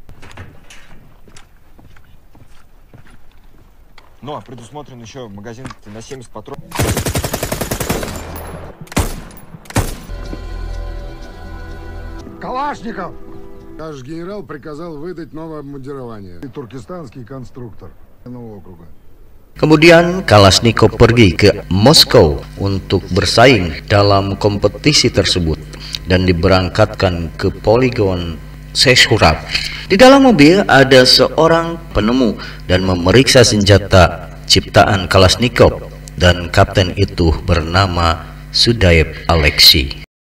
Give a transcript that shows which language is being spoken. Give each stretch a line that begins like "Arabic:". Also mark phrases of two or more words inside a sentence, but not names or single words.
Russian: Ну, а предусмотрен еще магазин на 70 патронов. Калашников! Наш генерал приказал выдать новое обмундирование. Туркестанский конструктор нового округа.
Indonesian: Kemudian Kalashnikov pergi ke Moskow untuk bersaing dalam kompetisi tersebut dan diberangkatkan ke poligon Seshurab. Di dalam mobil ada seorang penemu dan memeriksa senjata ciptaan Kalashnikov, dan kapten itu bernama Sudayev Alexei.